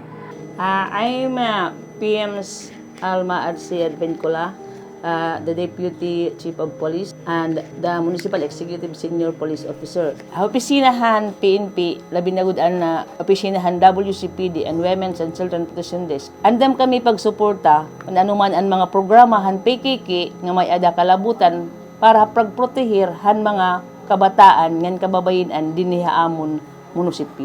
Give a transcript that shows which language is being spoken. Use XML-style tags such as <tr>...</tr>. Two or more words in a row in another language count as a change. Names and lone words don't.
<en>I'm PM's Alma Adsia Advincula. the Deputy Chief of Police, and the Municipal Executive Senior Police Officer.</en> <war>Opisinahan PNP, labi na gudan na opisinahan WCPD and Women's and Children Protection Desk. Andam kami pagsuporta kung anuman ang mga programahan PKK nga may ada kalabutan para pagprotehir han mga kabataan ngan kababayin-an dinhi amon munisipyo.</war>